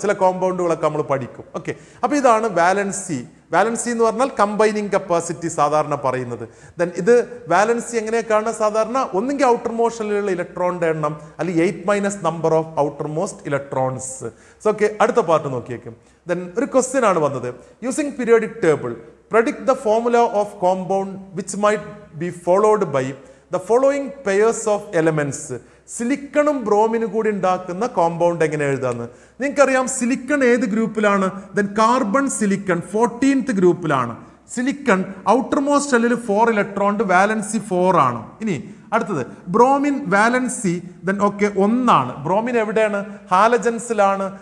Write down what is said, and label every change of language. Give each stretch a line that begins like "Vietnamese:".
Malayalam: ചില കോമ്പൗണ്ടുകളൊക്കെ നമ്മൾ പഠിക്കും. ഓക്കെ, അപ്പോൾ ഇതാണ് വാലൻസി. വാലൻസി എന്ന് പറഞ്ഞാൽ കമ്പൈനിങ് കപ്പാസിറ്റി സാധാരണ പറയുന്നത്. ദെൻ ഇത് വാലൻസി എങ്ങനെയൊക്കെയാണ് സാധാരണ? ഒന്നെങ്കിൽ ഔട്ടർ മോസ്റ്റിലുള്ള ഇലക്ട്രോണിന്റെ എണ്ണം, അല്ലെങ്കിൽ 8 -
English: Number of outermost electrons.
Malayalam: So okay, അടുത്ത പാർട്ട് നോക്കിയേക്കും. ദെൻ ഒരു ക്വസ്റ്റ്യൻ ആണ് വന്നത്.
English: Using periodic table predict the formula of compound which might be followed by the following pairs of elements.
Malayalam: സിലിക്കണും ബ്രോമിനും കൂടി ഉണ്ടാക്കുന്ന കോമ്പൗണ്ട് എങ്ങനെ എഴുതാന്ന് നിങ്ങൾക്കറിയാം. സിലിക്കൺ ഏത് ഗ്രൂപ്പിലാണ്? Then carbon silicon 14th ഗ്രൂപ്പിലാണ്. Silicon outer most ഷെല്ലിൽ 4 ഇലക്ട്രോൺ, വാലൻസി 4 ആണ്. ഇനി അടുത്തത് ബ്രോമിൻ വാലൻസി ദെൻ ഓക്കെ 1 ആണ്. ബ്രോമിൻ എവിടെയാണ്? ഹാലജൻസിലാണ്.